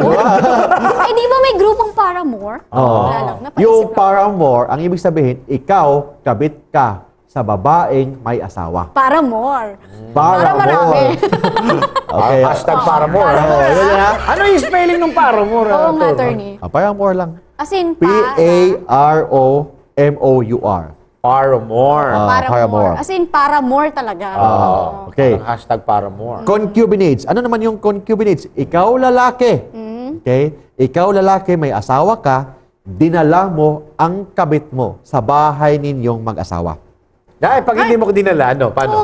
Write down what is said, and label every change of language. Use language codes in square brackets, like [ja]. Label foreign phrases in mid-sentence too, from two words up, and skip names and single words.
[tl] Eh, di ba may grupong Paramore? Wala lang, napaisip Yung lang. paramour, ang ibig sabihin, ikaw kabit ka sa babaeng may asawa. Paramore. Para marami. Okay. Hashtag Paramore. Paramore. Yun na. Ano yung spelling ng Paramore? Oo nga, attorney. Paramour lang. [en] As in, [tl] para. P-A-R-O-M-O-U-R. Paramore. Paramore. Paramore. [en] As in, [tl] Paramore talaga. Okay. Parang hashtag Paramore. Concubinage. Ano naman yung concubinage? Ikaw lalaki. Okay? Ikaw lalaki, may asawa ka, dinala mo ang kabit mo sa bahay ninyong mag-asawa. Dahil pag hindi mo ko dinala, ano? Oo Paano?